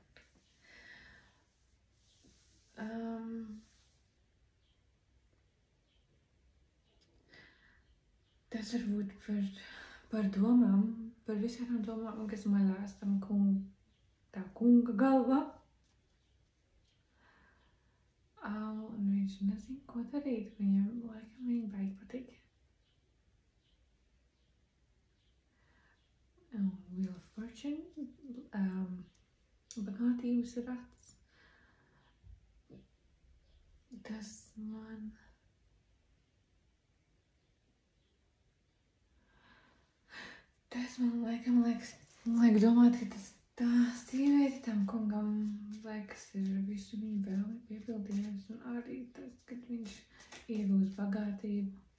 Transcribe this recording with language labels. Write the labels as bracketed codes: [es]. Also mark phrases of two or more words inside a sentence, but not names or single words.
[lv] Tas varbūt par domām, par visām domām, kas maļās tam tā kunga galvā. Un viņš nezin, ko darīt. Viņam laikam viņa baigi patīk. Wheel of Fortune, bagātības rats. Tas man laikam liek domāt, ka tā sieviete tam kungam liekas ir visu viņa vēlmi piepildījies, un arī tas, kad viņš iegūs bagātību.